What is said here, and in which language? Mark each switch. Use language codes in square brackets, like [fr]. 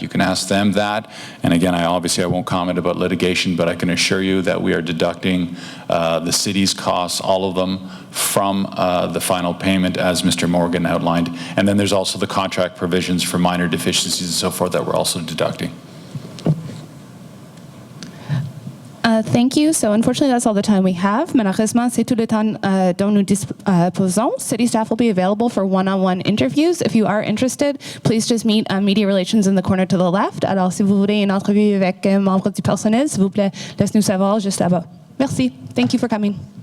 [en] You can ask them that. And again, I won't comment about litigation, but I can assure you that we are deducting the city's costs, all of them, from the final payment, as Mr. Morgan outlined. And then there's also the contract provisions for minor deficiencies and so forth that we're also deducting. Thank you. So unfortunately, that's all the time we have. [fr] Malheureusement, c'est tout le temps dont nous disposons. [en] City staff will be available for one-on-one interviews. If you are interested, please just meet Media Relations in the corner to the left. [fr] Alors, si vous voulez une entrevue avec un membre du personnel, s'il vous plaît, laisse-nous savoir juste là-bas. Merci. [en] Thank you for coming.